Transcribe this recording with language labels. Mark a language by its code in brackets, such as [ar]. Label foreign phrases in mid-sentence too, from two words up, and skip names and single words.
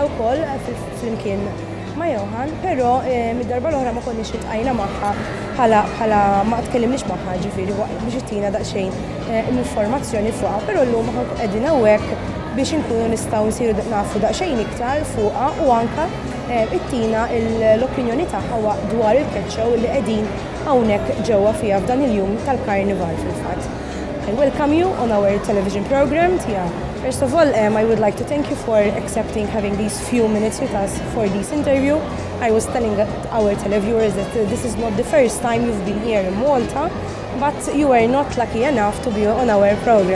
[mt] wkoll flimkien ma' Johan, però mid-darba l-oħra ma konniex iltqajna magħha bħala ma tkellimniex magħha ġifieri biex ittina daqsxejn informazzjoni fuqha, però llum qegħdin hawnhekk biex inkunu nistgħu nsiru nafu daqsxejn iktar fuqha u anke ittina l-opinjoni tagħha dwar il- [en] cat show [mt] li qegħdin hawnhekk ġewwa fiha f'dan il-jum tal-Karnival fil-fatt. [en] I welcome you on our television program, Thea. First of all, I would like to thank you for accepting having these few minutes with us for this interview. I was telling our televiewers that this is not the first time you've been here in Malta, but you were not lucky enough to be on our program.